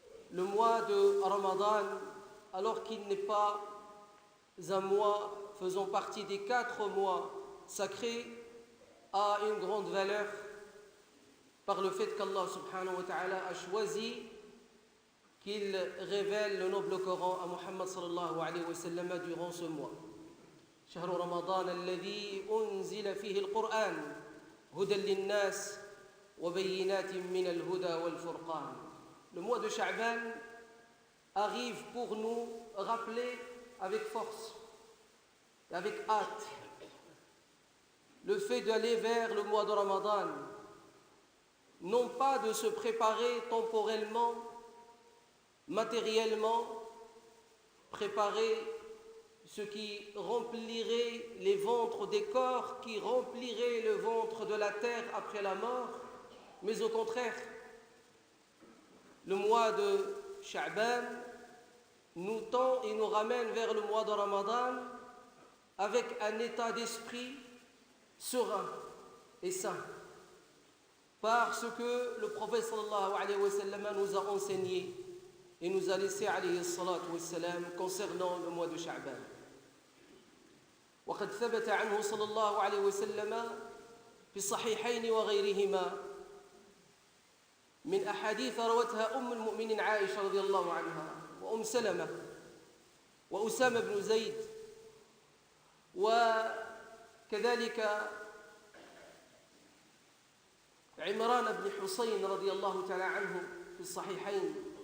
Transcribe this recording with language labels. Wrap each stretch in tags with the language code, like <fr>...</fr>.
<fr>Le mois de Ramadan, alors qu'il n'est pas un mois faisant partie des 4 mois sacrés, a une grande valeur par le fait qu'Allah</fr> <ar>subhanahu wa ta'ala</ar> <fr>a choisi qu'il révèle le noble Coran à Muhammad</fr> <ar>sallallahu alayhi wa sallam</ar> <fr>durant ce mois.</fr> <ar>شهر رمضان الذي أنزل فيه القرآن هدى للناس وبينات من الهدى والفرقان.</ar> <fr>Le mois de Sha'ban arrive pour nous rappeler avec force et avec hâte le fait d'aller vers le mois de Ramadan, non pas de se préparer temporellement, matériellement, préparer ce qui remplirait les ventres des corps, qui remplirait le ventre de la terre après la mort, mais au contraire, le mois de Sha'ban nous tend et nous ramène vers le mois de Ramadan avec un état d'esprit serein et sain, parce que le prophète</fr> <ar>sallallahu alayhi wa sallam</ar> <fr>nous a enseigné et nous a laissé</fr> <ar>alayhi salatu wa salam</ar> <fr>concernant le mois de Sha'ban.</fr> <ar>وقد ثبت عنه صلى الله عليه وسلم في الصحيحين وغيرهما من أحاديث روتها أم المؤمنين عائشة رضي الله عنها وأم سلمة وأسامة بن زيد وكذلك عمران بن حسين رضي الله تعالى عنه في الصحيحين</ar>